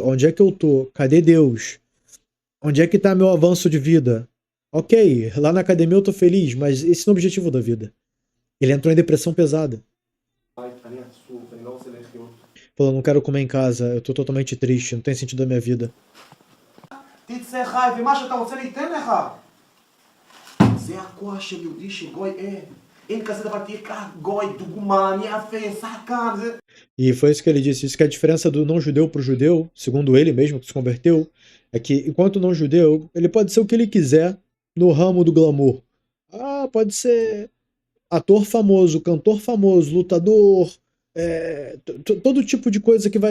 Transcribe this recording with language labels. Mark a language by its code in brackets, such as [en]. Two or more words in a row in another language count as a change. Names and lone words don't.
[pt] Onde é que eu tô? Cadê Deus? Onde é que tá meu avanço de vida? Ok, lá na academia eu tô feliz, mas esse não é o objetivo da vida. Ele entrou em depressão pesada. Falou, não quero comer em casa, eu tô totalmente triste, não tem sentido da minha vida. [he] תצא חי, ומה שאתה רוצה ניתן לך. זה הכוח של יהודי שגוי אין. אין כזה דבר, תהיה כך גוי, דוגמן, יפה, שחקן, זה... [pt] E foi isso que ele disse, isso que é a diferença do não-judeu pro judeu, segundo ele mesmo que se converteu, é que enquanto não-judeu, ele pode ser o que ele quiser no ramo do glamour. Ah, pode ser ator famoso, cantor famoso, lutador, todo tipo de coisa que vai...